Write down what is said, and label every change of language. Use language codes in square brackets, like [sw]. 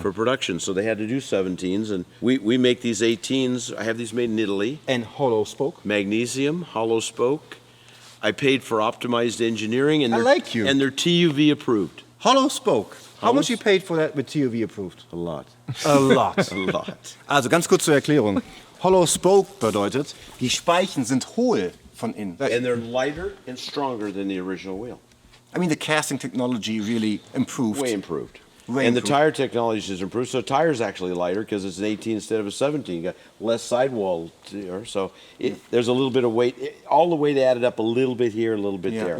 [en] For production, so they had to do 17s, and we make these 18s. I have these made in Italy. And hollow spoke. Magnesium, hollow spoke. I paid for optimized engineering, and I like you. And they're TUV approved. Hollow spoke. How Hollow much you paid for that with TUV approved? A lot. A lot. A lot. [de] Also ganz kurz zur Erklärung. Hollow spoke bedeutet, die Speichen sind hohl von innen. [en] And they're lighter and stronger than the original wheel. I mean, the casting technology really improved. Way improved. Way And the improved. tire technology is improved, so the tire's actually lighter because it's an 18 instead of a 17. You got less sidewall, so there's a little bit of weight. All the weight added up a little bit here, a little bit there.